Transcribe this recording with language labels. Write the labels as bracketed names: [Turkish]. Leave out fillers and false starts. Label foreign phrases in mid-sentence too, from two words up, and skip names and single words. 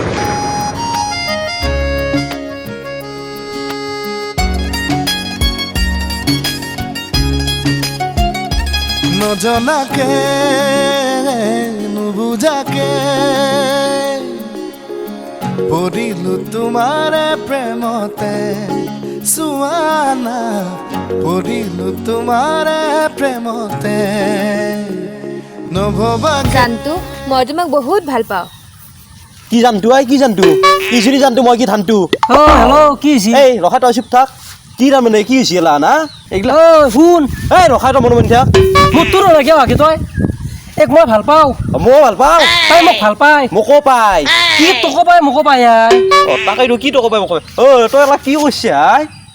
[Assamese] নজনাকে নুবুজাকে পৰিলো তোমাৰে প্ৰেমতে চুৱানা পৰিলো তোমাৰে প্ৰেমতে নভবাকে জানটো মই তোমাক বহুত ভাল পাওঁ কি জানতো কি জানতো ইজনী জানতো মই কি ধানতো অঁ হেল্ল' কি হৈছে এই ৰখা তই চুপ থাক কি তাৰমানে কি হৈছে এলা না এইগিলা অ' শুন এই ৰখা তই মনে মনে থাক মোক তোৰ নালাগে ভাগে তই এক মই ভাল পাওঁ ময়ো ভাল পাওঁ তাই মোক ভাল পায় মোকো পাই কি তোকো পায় মোকো পায় আই তাকেইতো কি তই ক'বাই মোক তই এলা কি কৰিছে আই